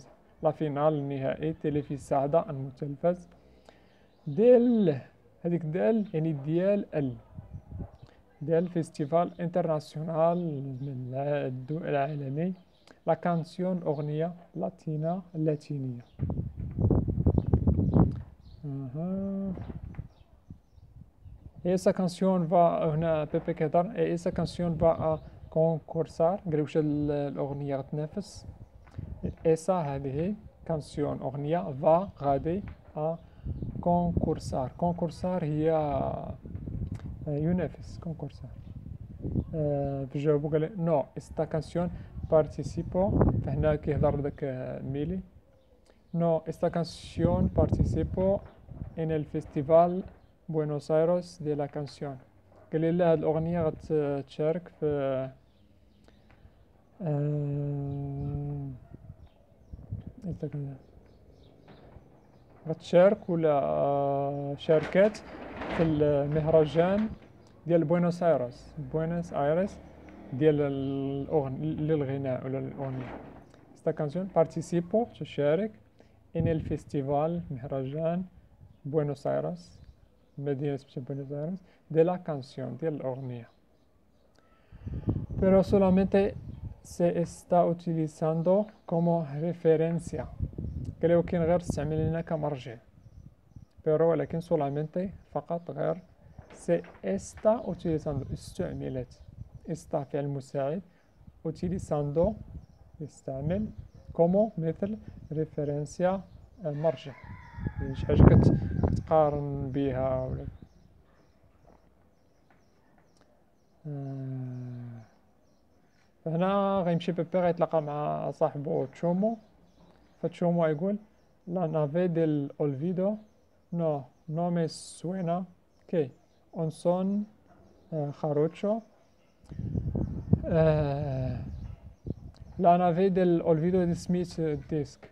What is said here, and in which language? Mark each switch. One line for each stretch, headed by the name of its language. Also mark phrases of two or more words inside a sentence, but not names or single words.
Spanish: la final
Arabic: النهائي تيليفيسادا المتلفز ديال، هذيك دال يعني ديال ديال
Spanish: festival internacional
Arabic: العالمي،
Spanish: la canción
Arabic: أغنية لاتينية.
Spanish: Et esa canción va
Arabic: هنا بيبي كيهضر،
Spanish: et esa canción va a concursar،
Arabic: قال واش الأغنية غتنافس. esa هذه كانسيون أغنية، va غادي،
Spanish: a concursar، concursar
Arabic: هي ينافس،
Spanish: concursar.
Arabic: فجاوبو قال
Spanish: no esta canción participo,
Arabic: فهنا كيهضر داك ميلي،
Spanish: no esta canción participo en el festival Buenos Aires de la canción.
Arabic: قال لي لا، هاد الأغنية غتشارك في غتشارك ولا شاركات في المهرجان ديال بوينوس ايرس ديال للغناء ولا الأغنية.
Spanish: esta canción participo تشارك en el festival مهرجان بوينوس ايرس، مدينة بوينوس ايرس، de la canción
Arabic: ديال الأغنية.
Spanish: pero solamente se está utilizando como referencia.
Arabic: قال ولكن غير تستعمل هنا كمرجع. pero ولكن solamente فقط غير
Spanish: se está utilizando
Arabic: استعملت، está فعل مساعد، utilizando يستعمل، como مثل referencia مرجع. يعني شي حاجة كتقارن بها ولا فهنا غيمشي بيبي غيتلاقى مع صاحبو تشومو، فتشومو يقول
Spanish: la nave del olvido no me suena que un son jarocho la nave del olvido
Arabic: دي سميت ديسك.